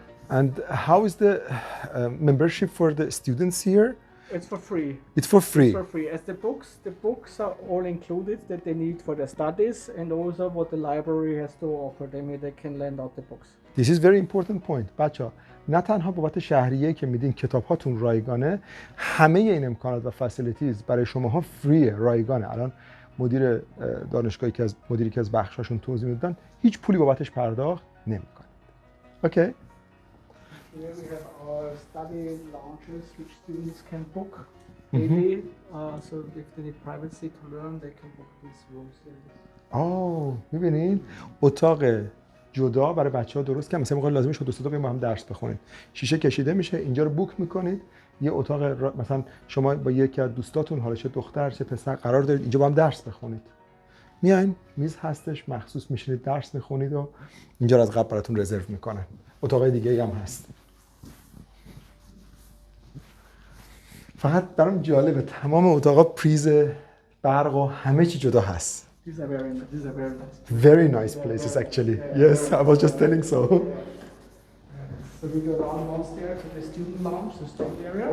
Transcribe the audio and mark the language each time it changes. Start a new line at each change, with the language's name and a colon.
English: And how is the membership for the students here? It's for free. It's for free. It's for free. As the books are all included that they need for their studies, and also what the library has to offer them, they can lend out the books. This is very important point.
Persian: بچه‌ها نه تنها بابت شهریه که میدین کتاب هاتون رایگانه، همه این امکانات و فسیلیتیز برای شماها فریه، رایگانه. الان مدیر دانشگاهی که از مدیری که از بخشاشون توضیح میدادن هیچ پولی بابتش پرداخت نمیکنه. اوکی.
English: Here we have our study lounges which students can book daily. So if they need privacy to learn, they can book these rooms here.
Persian: می‌بینید اتاق جدا برای بچه‌ها درست که مثلا موقع لازم شد دوست با هم درس بخونید. شیشه کشیده میشه، اینجا رو بوک می‌کنید. یه اتاق مثلا شما با یکی از دوستاتون، حالا چه دختر چه پسر، قرار دارید اینجا با هم درس بخونید. میاین میز هستش، مخصوص میشینید درس می‌خونید و اینجا رو از قبل براتون رزرو می‌کنن. اتاقای دیگه‌ای هم هست. فقط برام جالبه تمام اتاقا پریز برق و همه چی جدا هست.
English: These are very nice. Very nice places actually. Yes, I was just telling so. So we go down downstairs to the student lounge, the student area.